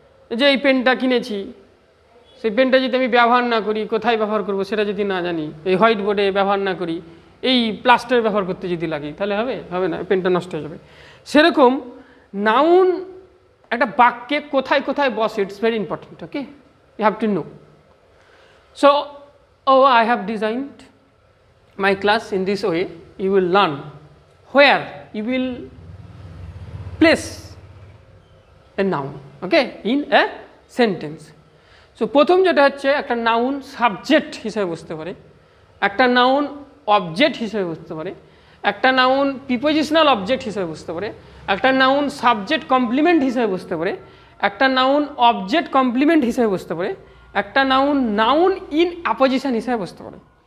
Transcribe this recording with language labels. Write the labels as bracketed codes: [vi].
[bn] যে এই পেনটা কিনেছি, সেই পেনটা যদি আমি ব্যবহার না করি, কোথায় ব্যবহার করব সেটা যদি না জানি, এই হোয়াইট বোর্ডে ব্যবহার না করি, এই প্লাস্টার ব্যবহার করতে যদি লাগি, তাহলে হবে না, পেনটা নষ্ট হয়ে যাবে। সেরকম নাউন একটা বাক্যে কোথায় কোথায় বসে, [en] It's very important. Okay, you have to know. [bn] So [en] I have designed my class in this way. You will learn where you will place a noun, okay, in a sentence. So [bn] প্রথম যেটা হচ্ছে, একটা noun subject হিসেবে বুঝতে পারে, একটা noun object হিসেবে বুঝতে পারে, একটা নাউন প্রিপোজিশনাল অবজেক্ট হিসেবে বুঝতে পারে, একটা নাউন সাবজেক্ট কমপ্লিমেন্ট হিসেবে বুঝতে পারে, একটা নাউন অবজেক্ট কমপ্লিমেন্ট হিসেবে বুঝতে পারে, একটা নাউন ইন অ্যাপোজিশন হিসেবে বুঝতে পারে।